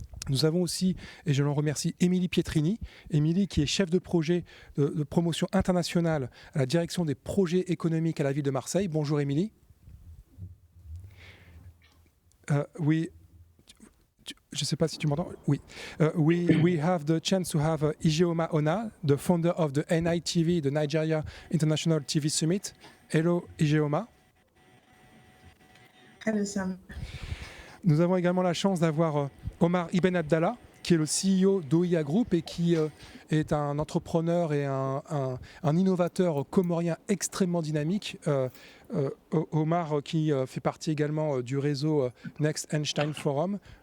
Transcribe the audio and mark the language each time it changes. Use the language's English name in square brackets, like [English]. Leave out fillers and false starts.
[French] Nous avons aussi, et je l'en remercie, Émilie Pietrini. Émilie qui est chef de projet de promotion internationale à la direction des projets économiques à la ville de Marseille. Bonjour Émilie. Oui. Je ne sais pas si tu m'entends. Oui. [English] We have the chance to have Ijeoma Ona, the founder of the NITV, the Nigeria International TV Summit. Hello Ijeoma. Hello Sam. [French] Nous avons également la chance d'avoir Omar Ibn Abdallah, qui est le CEO d'OIA Group et qui est un entrepreneur et un innovateur comorien extrêmement dynamique. Omar qui fait partie également du réseau Next Einstein Forum.